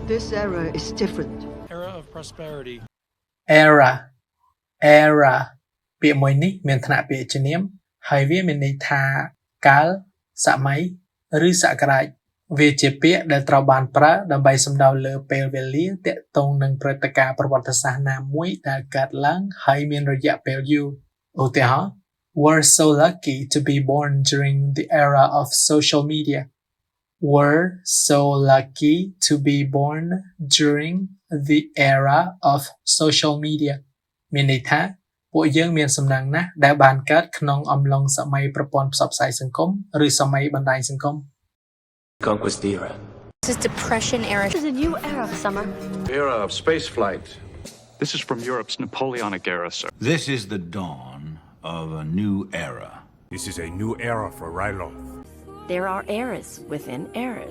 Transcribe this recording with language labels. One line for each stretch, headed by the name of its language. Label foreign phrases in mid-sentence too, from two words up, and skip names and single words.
English: This era is different. Era of prosperity. era era
Khmer: ពាក្យមួយនេះមានឋានៈពាក្យជានាមហើយវាមានន័យថាកាលសម័យឬសក្ការៈវាជាពាក្យដែលត្រូវបានប្រើដើម្បីសំដៅលើពេលវេលាទាក់ទងនឹងព្រឹត្តិការណ៍ប្រវត្តិសាស្ត្រណាមួយដែលកើតឡើងហើយមានរយៈពេលយូរឧទាហរណ៍
English: We're so lucky to be born during the era of social media. We're so lucky to be born during the era of social media.
Khmer: មានន័យថាពួកយើងមានសំណាងណាស់ដែលបានកើតក្នុងអំឡុងសម័យប្រព័ន្ធផ្សព្វផ្សាយសង្គមឬសម័យបណ្ដាញសង្គម
English: Conquest era. This is Depression era. This is a new era, Summer. Era of space flight. This is from Europe's Napoleonic era, sir. This is the dawn of a new era. This is a new era for Ryloth. There are eras within eras.